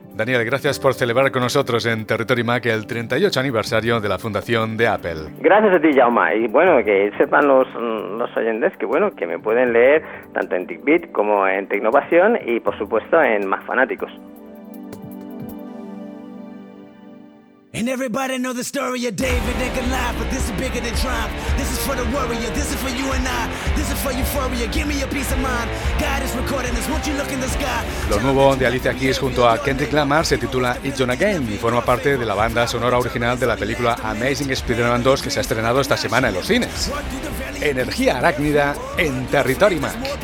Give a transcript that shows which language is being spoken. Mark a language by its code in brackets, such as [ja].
[es] Daniel, gracias por celebrar con nosotros en Territory Mac el 38 aniversario de la fundación de Apple. Gracias a ti, Jaume. Y bueno, que sepan los oyentes que bueno, que me pueden leer tanto en TechBeat como en Tecnopasión y, por supuesto, en Mac Fanáticos. [en] And everybody know the story of David and Goliath, but this is bigger than triumph. This is for the warrior, this is for you and I. This is for euphoria, give me a peace of mind. God is recording this, won't you look in the sky. [es] Lo nuevo de Alicia Keys junto a Kendrick Lamar se titula It's Gonna Game y forma parte de la banda sonora original de la película Amazing Spider-Man 2 que se ha estrenado esta semana en los cines. Energía arácnida en Territory Mac.